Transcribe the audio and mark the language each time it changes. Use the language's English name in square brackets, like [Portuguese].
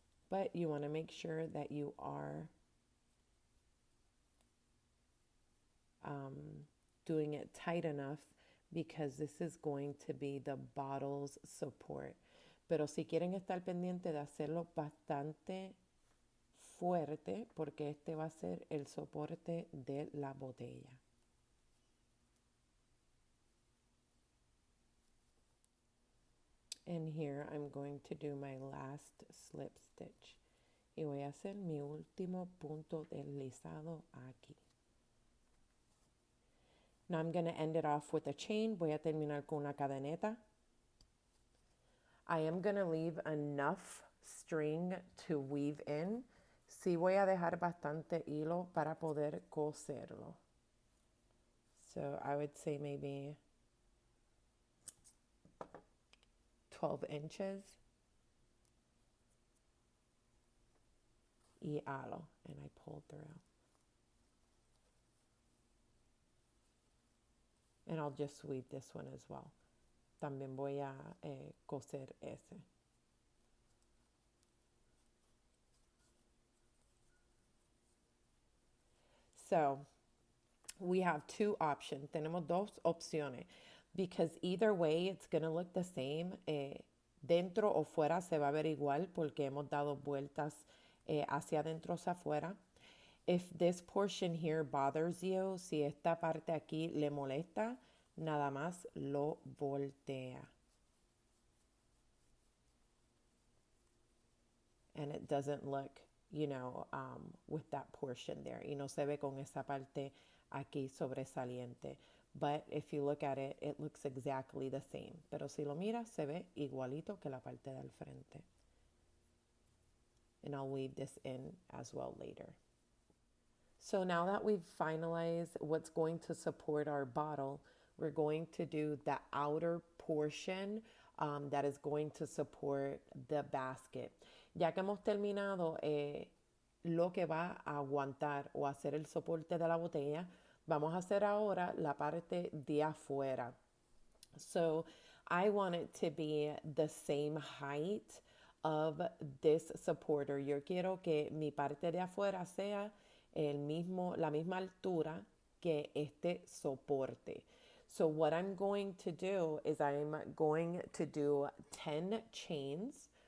[English] But you want to make sure that you are doing it tight enough because this is going to be the bottle's support. [Spanish] Pero si quieren estar pendiente de hacerlo bastante fuerte porque este va a ser el soporte de la botella. [English] And here I'm going to do my last slip stitch. [Spanish] Y voy a hacer mi último punto deslizado aquí. [English] Now I'm going to end it off with a chain. [Spanish] Voy a terminar con una cadeneta. [English] I am going to leave enough string to weave in. [Spanish] Sí voy a dejar bastante hilo para poder coserlo. [English] So I would say maybe 12 inches. [Spanish] Y halo, [English] and I pull through. And I'll just weave this one as well. [Spanish] También voy a coser ese. [English] So we have two options. [Spanish] Tenemos dos opciones. [English] Because either way it's going to look the same. [Spanish] Dentro o fuera se va a ver igual porque hemos dado vueltas hacia adentro, hacia afuera. [English] If this portion here bothers you, [Spanish] si esta parte aquí le molesta, nada más lo voltea. [English] And it doesn't look, you know, with that portion there. [Spanish] Y no se ve con esa parte aquí sobresaliente. [English] But if you look at it, it looks exactly the same. [Spanish] Pero si lo miras, se ve igualito que la parte del frente. [English] And I'll weave this in as well later. So now that we've finalized what's going to support our bottle, we're going to do the outer portion that is going to support the basket. [Spanish] Ya que hemos terminado lo que va a aguantar o hacer el soporte de la botella, vamos a hacer ahora la parte de afuera. [English] So I want it to be the same height of this supporter. [Spanish] Yo quiero que mi parte de afuera sea la misma altura que este soporte. [English] So what I'm going to do is I'm going to do 10 chains.